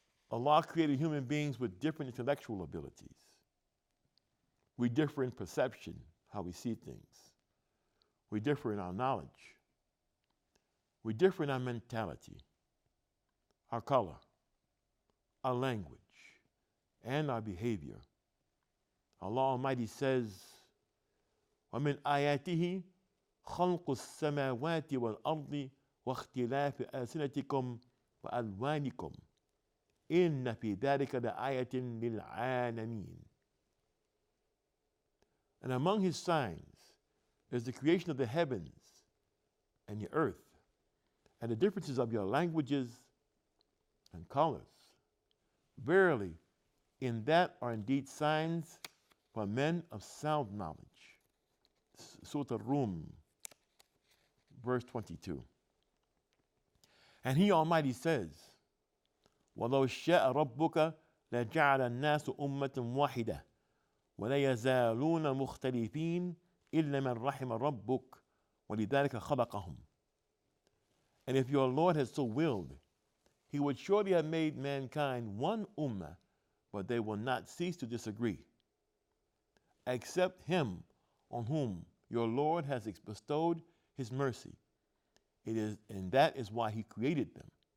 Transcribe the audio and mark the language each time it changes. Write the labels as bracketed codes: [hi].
[en] Allah created human beings with different intellectual abilities. We differ in perception, how we see things. We differ in our knowledge. We differ in our mentality, our color, our language, and our behavior. Allah Almighty says, [ar] وَمِنْ آيَاتِهِ خَلْقُ السَّمَاوَاتِ وَالْأَرْضِ وَاخْتِلَافِ أَلْسِنَتِكُمْ وَأَلْوَانِكُمْ إِنَّ فِي ذَلِكَ لَآيَةٍ لِلْعَالَمِينَ. [en] And among his signs is the creation of the heavens and the earth, and the differences of your languages and colors. Verily, in that are indeed signs for men of sound knowledge. Surah Al-Rum, verse 22. And he Almighty says, [ar] وَلَوْ شَاءَ رَبُّكَ لَجَعَلَ النَّاسُ أُمَّةً وَاحِدَةً وَلَا يَزَالُونَ مُخْتَلِفِينَ إِلَّا مَنْ رَحِمَ رَبُّكَ وَلِذَلِكَ خَلَقَهُمْ. [en] And if your Lord had so willed, he would surely have made mankind one ummah, but they will not cease to disagree, except him on whom your Lord has bestowed his mercy. And that is why he created them.